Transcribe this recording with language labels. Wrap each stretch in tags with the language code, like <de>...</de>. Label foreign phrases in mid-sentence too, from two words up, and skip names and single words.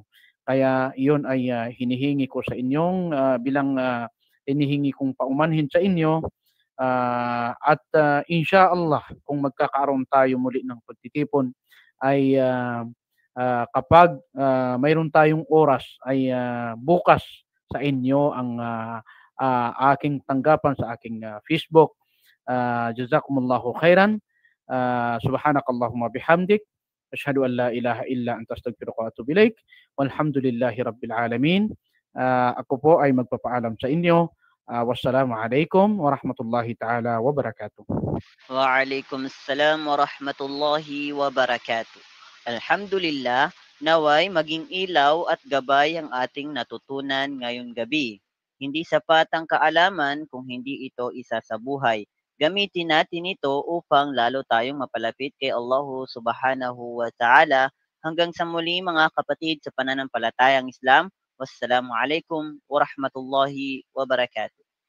<tl>Kaya iyon ay hinihingi ko sa inyong bilang hinihingi kong paumanhin sa inyo at</tl> <ar>إن شاء الله</ar> <tl>kung magkakaroon tayo muli ng pagtitipon ay kapag mayroon tayong oras ay bukas sa inyo ang aking tanggapan sa aking Facebook.</tl> <ar>جزاكم الله خيرا. سبحانك اللهم وبحمدك. أشهد أن لا إله إلا أنت أستغفرك وأتوب إليك. والحمد لله رب العالمين.</ar> <tl>Ako po ay magpapaalam sa inyo.</tl> <ar>والسلام عليكم ورحمة الله تعالى وبركاته. وعليكم السلام ورحمة الله وبركاته.</ar> <tl>Alhamdulillah, naway maging ilaw at gabay ang ating natutunan ngayong gabi. Hindi sapat ang kaalaman kung hindi ito isa sa buhay. Gamitin natin ito upang lalo tayong mapalapit kay Allah</tl> <ar>سبحانه وتعالى.</ar> <tl>Hanggang sa muli mga kapatid sa pananampalatayang Islam.</tl> <ar>والسلام عليكم ورحمة الله وبركاته.</ar>